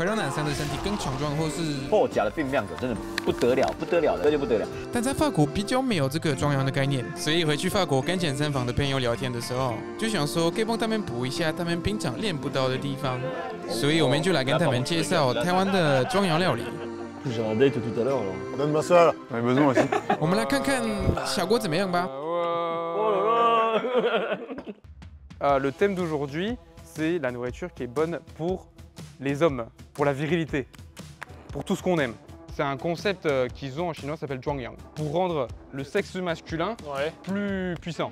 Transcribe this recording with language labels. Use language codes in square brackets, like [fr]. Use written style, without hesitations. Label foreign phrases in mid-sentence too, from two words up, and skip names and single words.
[zh] 会让男生的身体更强壮，或是破甲的分量真的不得了，不得了的，这就不得了。但在法国比较没有这个壮阳的概念，所以回去法国跟健身房的朋友聊天的时候，就想说可以帮他们补一下他们平常练不到的地方，所以我们就来跟他们介绍台湾的壮阳料理。 [fr] J'ai un date tout à l'heure alors. Donne-moi ça là. J'en ai besoin aussi. [zh] 我们来看看小郭怎么样吧。 [fr] Le thème d'aujourd'hui, c'est la nourriture qui est bonne pour les hommes, pour la virilité, pour tout ce qu'on aime. C'est un concept qu'ils ont en chinois, ça s'appelle Zhuangyang, pour rendre le sexe masculin plus puissant.